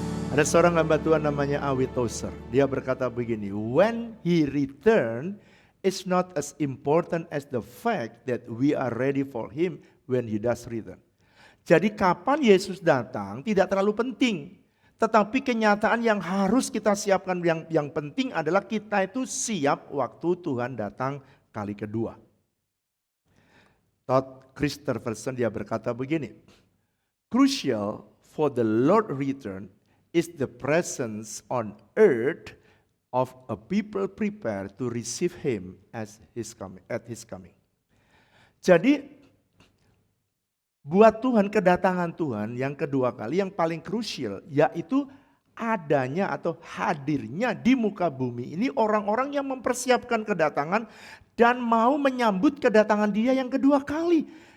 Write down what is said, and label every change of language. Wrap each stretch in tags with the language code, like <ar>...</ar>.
<id>Ada seorang hamba Tuhan namanya Awi Tozer. Dia berkata begini,</id> <en>when he returned, it's not as important as the fact that we are ready for him when he does return.</en> <id>Jadi kapan Yesus datang tidak terlalu penting. Tetapi kenyataan yang harus kita siapkan yang penting adalah kita itu siap waktu Tuhan datang kali kedua. Todd Christopherson dia berkata begini,</id> <en>crucial for the Lord return is the presence on earth of a people prepared to receive him at his coming.</en> <id>Jadi buat Tuhan, kedatangan Tuhan yang kedua kali yang paling krusial yaitu adanya atau hadirnya di muka bumi ini orang-orang yang mempersiapkan kedatangan dan mau menyambut kedatangan dia yang kedua kali.</id>